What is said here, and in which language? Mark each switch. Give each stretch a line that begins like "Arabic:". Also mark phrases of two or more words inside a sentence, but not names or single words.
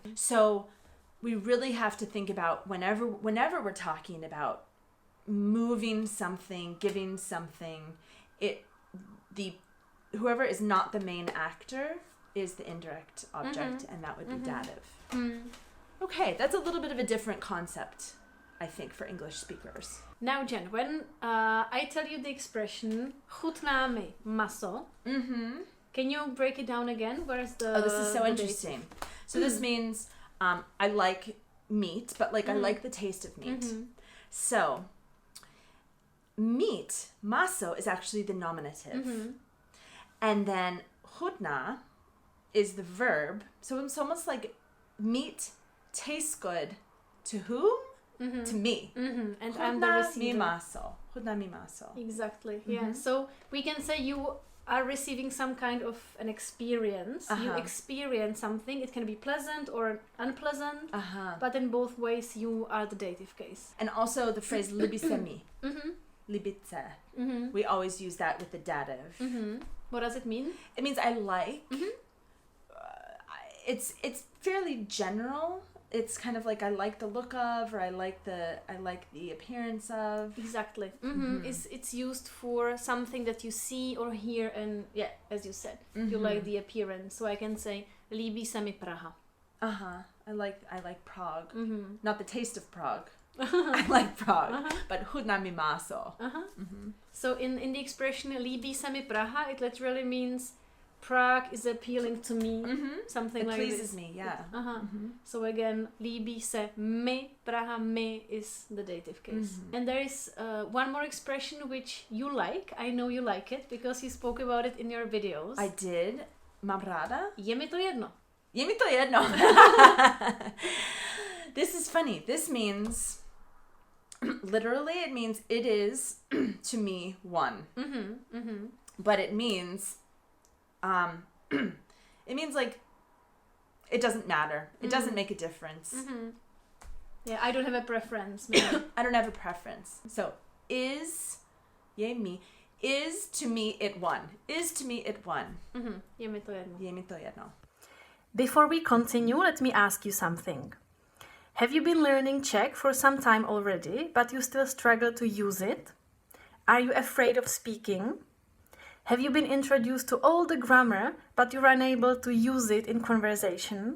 English: So we really have to think about whenever we're talking about moving something, giving something, whoever is not the main actor is the indirect object, and that would be dative. Okay, that's a little bit of a different concept, I think, for English speakers. Now, Jen, when I tell you the expression
Czech: chutná mi maso,
English: can you break it down again? Where's the... Oh, this is so interesting. So this means I like meat, but like I like the taste of meat. So meat, maso, is actually the nominative. And then chutná is the verb. So it's almost like meat tastes good to whom? To me. And I'm the receiver.
Czech: Chutná mi maso.
English: Exactly, yeah. So we can say you are receiving some kind of an experience. You experience something. It can be pleasant or unpleasant. But in both ways, you are the dative case. And also the phrase
Czech: libi se mi.
English: Libice. We always use that with the dative. What does it mean? It means I like. It's fairly general. It's kind of like I like the look of, or I like the appearance of. Exactly. It's used for something that you see or hear, and yeah, as you said, you like the appearance. So I can say
Czech: líbí se mi Praha.
English: I like Prague. Not the taste of Prague. I like Prague, but
Czech: chutná mi maso.
English: So in the expression
Czech: líbí se mi Praha,
English: it literally means Prague is appealing to me. Something like this. It pleases me, yeah. So again,
Czech: líbí se mi Praha,
English: mi is the dative case. And there is one more expression which you like. I know you like it because you spoke about it in your videos. I did.
Czech: Mám ráda. Je mi to jedno. Je mi to jedno.
English: This is funny. This means, literally, it means it is to me one. But it means, like, it doesn't matter. It doesn't make a difference. Yeah, I don't have a preference. I don't have a preference. So, is,
Czech: je mi,
English: is to me it one. Is to me it one.
Czech: Je mi to jedno. Je mi to jedno.
English: Before we continue, let me ask you something. Have you been learning Czech for some time already, but you still struggle to use it? Are you afraid of speaking? Have you been introduced to all the grammar, but you're unable to use it in conversation?